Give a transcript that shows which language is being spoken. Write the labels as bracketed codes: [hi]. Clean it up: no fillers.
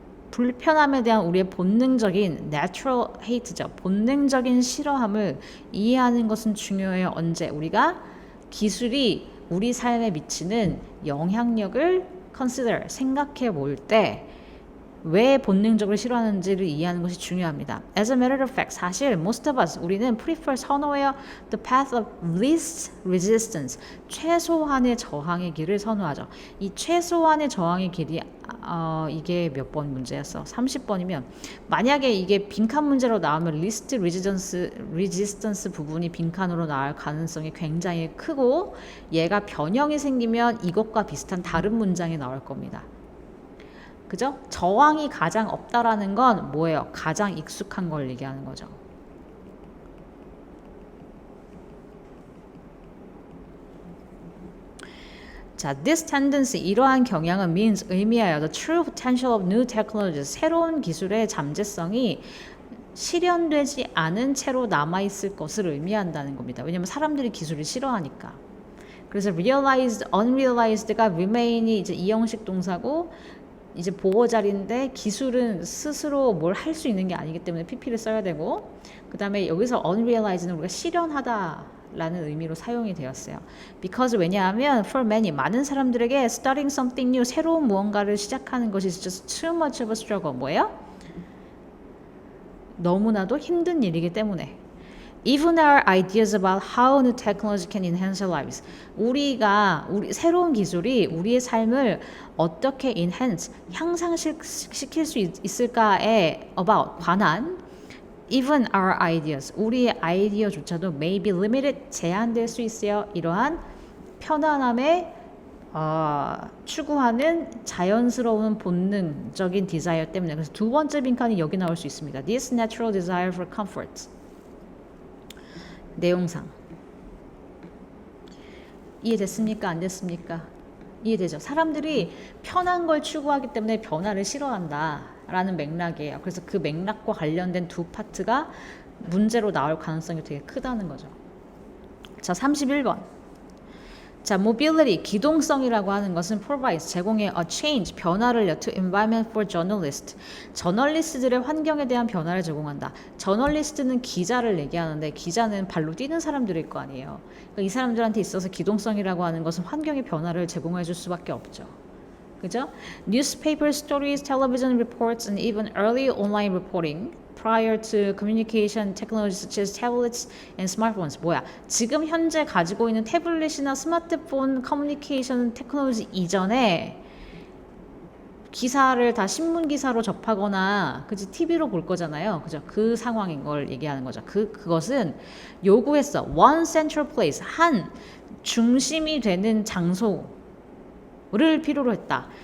[ko] 불편함에 대한 우리의 본능적인 [en] natural hate [ko] 죠. 본능적인 싫어함을 이해하는 것은 중요해요. 언제? 우리가 기술이 우리 삶에 미치는 영향력을 consider, 생각해 볼 때 왜 본능적으로 싫어하는지를 이해하는 것이 중요합니다. [en] As a matter of fact, [ko] 사실 [en] most of us, [ko] 우리는 [en] prefer [ko] 선호해요 [en] the path of least resistance, [ko] 최소한의 저항의 길을 선호하죠. 이 최소한의 저항의 길이 이게 몇 번 문제였어? 30번이면 만약에 이게 빈칸 문제로 나오면 [en] least resistance [ko] 부분이 빈칸으로 나올 가능성이 굉장히 크고 얘가 변형이 생기면 이것과 비슷한 다른 문장이 나올 겁니다. 그죠? 저항이 가장 없다라는 건 뭐예요? 가장 익숙한 걸 얘기하는 거죠. 자, [en] this tendency, [ko] 이러한 경향은 [en] means, [ko] 의미하여 [en] the true potential of new technologies, [ko] 새로운 기술의 잠재성이 실현되지 않은 채로 남아있을 것을 의미한다는 겁니다. 왜냐하면 사람들이 기술을 싫어하니까. 그래서 realized, unrealized가 remain이 이제 이형식 동사고 이제 보호자리인데 기술은 스스로 뭘 할 수 있는 게 아니기 때문에 PP를 써야 되고 그 다음에 여기서 unrealized는 우리가 실현하다 라는 의미로 사용이 되었어요. [en] Because [ko] 왜냐하면 [en] for many, [ko] 많은 사람들에게 [en] starting something new, [ko] 새로운 무언가를 시작하는 것이 [en] just too much of a struggle. [ko] 뭐예요? 너무나도 힘든 일이기 때문에 [en] Even our ideas about how new technology can enhance our lives. [ko] 우리 새로운 기술이 우리의 삶을 어떻게 enhance, 향상시킬 수 있을까에 관한 [en] even our ideas, [ko] 우리의 아이디어조차도 [en] may be limited, [ko] 제한될 수 있어요. 이러한 편안함에 추구하는 자연스러운 본능적인 desire 때문에. 그래서 두 번째 빈칸이 여기 나올 수 있습니다. [en] This natural desire for comfort. [ko] 내용상 이해됐습니까? 안 됐습니까? 이해되죠? 사람들이 편한 걸 추구하기 때문에 변화를 싫어한다 라는 맥락이에요. 그래서 그 맥락과 관련된 두 파트가 문제로 나올 가능성이 되게 크다는 거죠. 자, 31번. [en] 자, mobility, [ko] 기동성이라고 하는 것은 [en] provides, [ko] 제공해 [en] a change, [ko] 변화를 [en] to environment for journalists. [ko] 저널리스트들의 환경에 대한 변화를 제공한다. 저널리스트는 기자를 얘기하는데 기자는 발로 뛰는 사람들일 거 아니에요. 그러니까 이 사람들한테 있어서 기동성이라고 하는 것은 환경의 변화를 제공해 줄 수밖에 없죠. 그죠? [en] Newspaper stories, television reports, and even early online reporting prior to communication technologies such as tablets and smartphones. [ko] 뭐야? 지금 현재 가지고 있는 태블릿이나 스마트폰 커뮤니케이션 테크놀로지 이전에 기사를 다 신문 기사로 접하거나 그지 TV로 볼 거잖아요. 그죠? 그 상황인 걸 얘기하는 거죠. 그것은 요구했어. [en] One central place, [ko] 한 중심이 되는 장소를 필요로 했다.